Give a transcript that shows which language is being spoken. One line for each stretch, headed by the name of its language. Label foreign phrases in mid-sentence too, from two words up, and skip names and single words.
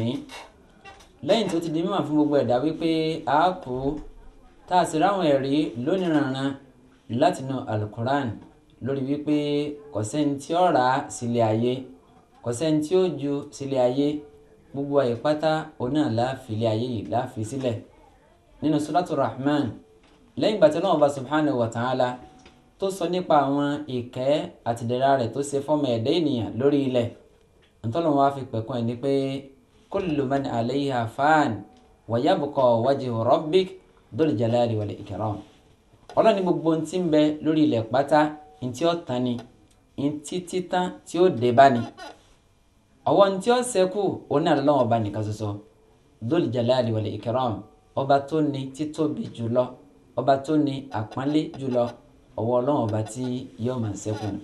Yoruba: Lẹ́yìn tó ti di mímọ̀ fún gbogbo ẹ̀dá wípé a kú, tá a sì ráwọn ẹ̀rí lóníranran látinú alukuran lórí wípé kò sẹ́ni tí ó rà sílé ayé, kò sẹ́ni tí ó ju sílé ayé, gbogbo àyè pátá òun náà láàfin ilé ayé yìí láàfin sílẹ̀. Nínú Suratu Rahman, lẹ́yìn ìgbà tí Ọlọ́hun Ọba
Arabic: سبحانه وتعالى
Yoruba: tó sọ nípa àwọn ìkẹ́ àti ìdẹ̀ra rẹ̀ tó ṣe fọ́mọ ẹ̀dá ènìyàn lórí ilẹ̀, ntọ́lọ́hun wá fi pẹ̀kún ẹ̀ ní pé
Arabic: كل من عليها فان ويبقى وجه ربك ذو الجلال والإكرام.
Yoruba: Ọlọ́ni gbogbo ohun tí ń bẹ lórí ilẹ̀ pátá, ntí ó tán ni, ntí títán tí ó dé bá ni. Ọwọ́ ntí ó ṣẹ́kù òun náà Ọlọ́hun Ọba nìkan ṣoṣo,
Arabic: ذو الجلال والإكرام,
Yoruba: ọba tó ní títóbi jùlọ, ọba tó ní àpọ́nlé jùlọ, ọwọ́ Ọlọ́hun Ọba tí yóò máa ṣẹ́kù.